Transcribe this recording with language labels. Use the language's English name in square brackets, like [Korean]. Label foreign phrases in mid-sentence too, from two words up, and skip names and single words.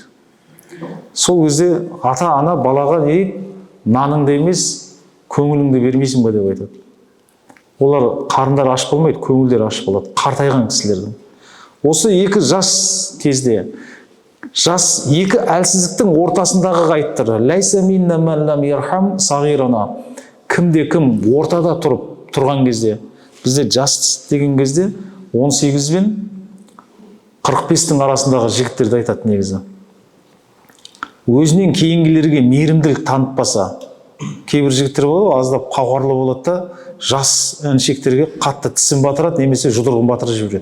[Kazakh] Сол кезде ата-ана балаға не дейді? Наныңды емес, көңіліңді бермейсің ба деп айтады. Олар қарындар аш болмайды, көңілдер аш болады, қартайған кісілердің. Осы екі жас кезде, жас екі әлсіздіктің ортасындағы қайттыр. [Arabic] ليس منا من لم يرحم صغيرنا. [Kazakh] Кім ортада тұрған кезде, бізде жас деген кезде 18 бен 45-тің арасындағы жігіттерді айтады негізі. Өзінен кейінгілерге мейірімділік танытпаса, кейбір жігіттер болады, аздап қауқарлы болады да, жас інішектерге қатты тісін батырады, немесе жұдырығын батырып жібереді.